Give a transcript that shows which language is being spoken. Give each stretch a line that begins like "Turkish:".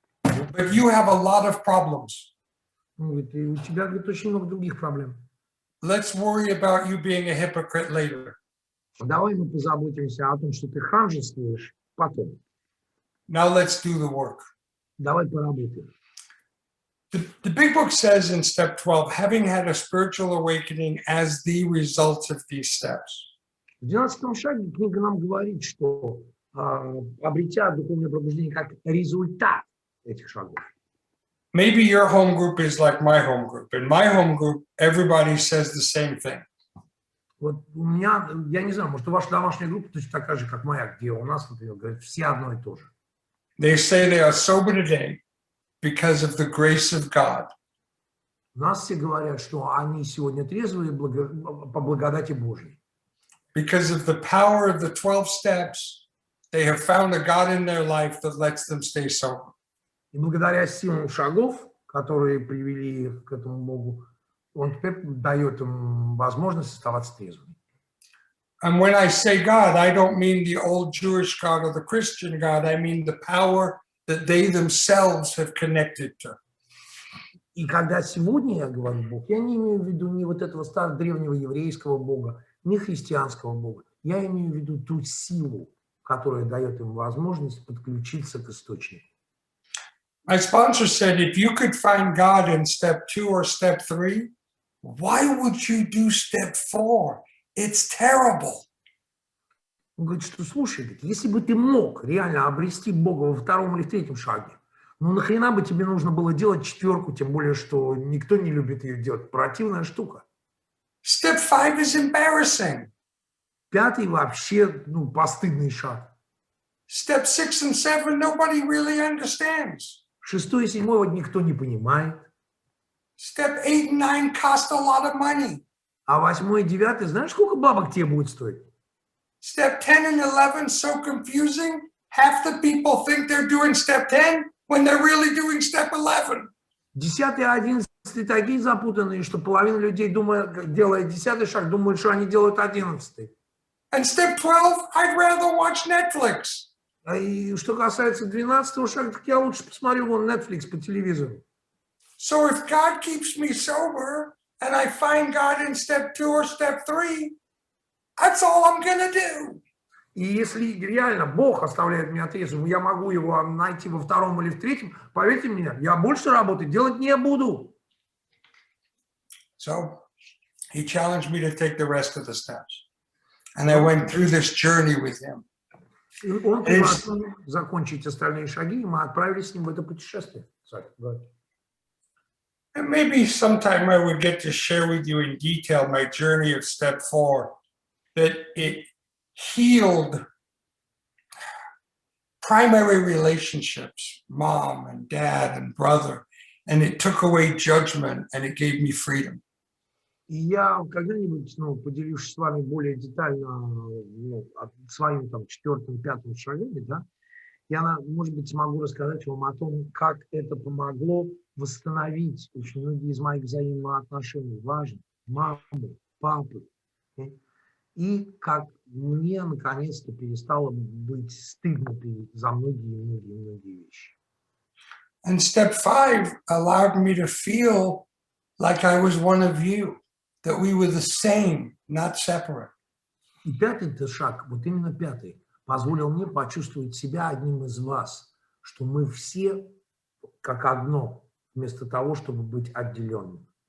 English: But you have a lot of problems.
Russian: Он говорит, и у тебя, говорит, очень много других проблем.
English: Let's worry about you being a hypocrite later.
Russian: Давай мы позаботимся о том, что ты ханжествуешь потом.
English: Now let's do the work.
Russian: Давай поработаем.
English: The big book says in step 12, having had a spiritual awakening as the result of these steps.
Russian: В 12 шаге книга нам говорит, что обретя духовное пробуждение как результат этих шагов.
English: Maybe your home group is like my home group. In my home group, everybody says the same thing.
Russian: Вот у меня, я не знаю, может, ваша домашняя группа точно такая же, как моя, где у нас, например, говорят, все одно и то же.
English: They say they are sober today because of the grace of God.
Russian: У нас все говорят, что они сегодня трезвые по благодати Божьей.
English: Because of the power of the 12 steps, they have found a God in their life that lets them stay sober.
Russian: И благодаря силам шагов, которые привели их к этому Богу, он теперь дает им возможность оставаться трезвыми.
English: And when I say God, I don't mean the old Jewish God or the Christian God. I mean the power that they themselves have connected to.
Russian: И когда сегодня я говорю Бог, я не имею в виду ни вот этого старого древнего еврейского Бога, ни христианского Бога. Я имею в виду ту силу, которая дает им возможность подключиться к источнику.
English: My sponsor said, if you could find God in step 2 or step 3, why would you do step 4? It's terrible.
Russian: Он говорит, что слушай, если бы ты мог реально обрести Бога во втором или в третьем шаге, ну нахрена бы тебе нужно было делать четверку, тем более, что никто не любит ее делать. Противная штука.
English: Step 5 is embarrassing.
Russian: Пятый вообще, постыдный шаг.
English: Step 6 and 7, nobody really understands.
Russian: Шестой и седьмой никто не понимает.
English: Step 8 and 9 cost a lot of money.
Russian: А восьмой и девятый, знаешь, сколько бабок тебе будет стоить?
English: Step 10 and 11 so confusing. Half the people think they're doing step 10 when they're really doing step 11.
Russian: 10 и 11 такие запутанные, что половина людей, делая 10-й шаг, думают, что они делают 11-й.
English: And step 12, I'd rather watch Netflix.
Russian: И что касается 12-го шага, так я лучше посмотрю вон Netflix по телевизору.
English: So if God keeps me sober and I find God in step 2 or step 3, that's all I'm gonna do.
Russian: И если реально Бог оставляет меня трезвым, я могу его найти во втором или в третьем, поверьте мне, я больше работы делать не буду.
English: So he challenged me to take the rest of the steps. And I went through this journey with him.
Russian: Он предложил закончить остальные шаги, и мы отправились с ним в это путешествие.
English: And maybe sometime I would get to share with you in detail my journey of step 4, that it healed primary relationships, mom and dad and brother, and it took away judgment and it gave me freedom.
Russian: И я когда-нибудь, ну, поделюсь с вами более детально, ну, своими там четвертым, пятым шагами, да, я, может быть, смогу рассказать вам о том, как это помогло восстановить очень многие из моих взаимоотношений, важных, мамы, папы, и как мне наконец-то перестало быть стыдно за многие вещи.
English: And step 5 allowed me to feel like I was one of you, that we were the same, not separate.
Russian: И пятый-то шаг, вот именно пятый, позволил мне почувствовать себя одним из вас, что мы все как одно, вместо того, чтобы быть отделенными.